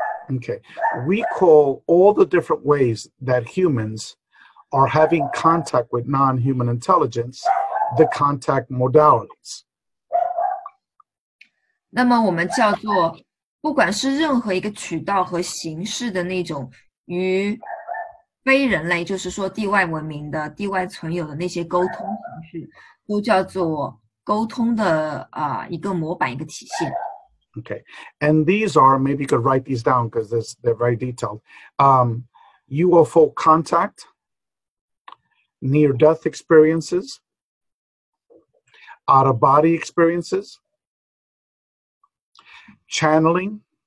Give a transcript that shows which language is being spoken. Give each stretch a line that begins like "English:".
English: Okay, we call all the different ways that humans are having contact with non-human intelligence the contact modalities.
Chinese: 那么我们叫做，不管是任何一个渠道和形式的那种与非人类，就是说地外文明的地外存有的那些沟通形式，都叫做沟通的一个模板，一个体现。
English: Okay, and these are, maybe you could write these down because they're very detailed. UFO contact, near-death experiences, out-of-body experiences, channeling,